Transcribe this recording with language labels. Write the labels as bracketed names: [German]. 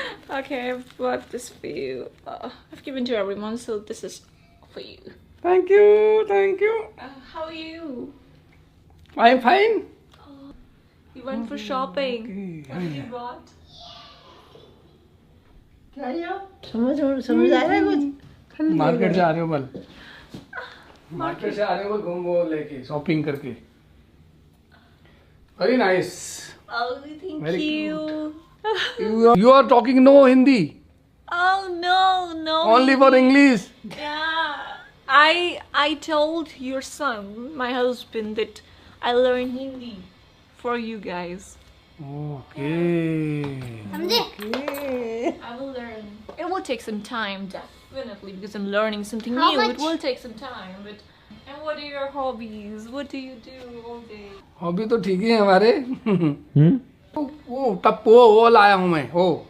[English] Okay, I've bought this for you. I've given to everyone, so this is for you. Thank you. How are you? I am fine. You went for shopping. What did you bought? [Hindi] क्या ये समझ आ रहा है कुछ? Market से आ रहे हो बल, मार्केट से आ रहे हो बल, घूम वो लेके शॉपिंग करके। [English] Very nice. Oh, thank Very you. You are talking no Hindi, Oh no. only for English. Yeah. I told your son, my husband, that I learn Hindi for you guys. Okay. [Hindi] समझे? [English] I will learn. It will take some time, definitely, because I'm learning something How new. much? It will take some time, but. And what are your hobbies? What do you do all day? [Hindi] Hobby तो ठीक ही है हमारे। हम्म। वो टप्पू वो लाया हूँ मैं वो।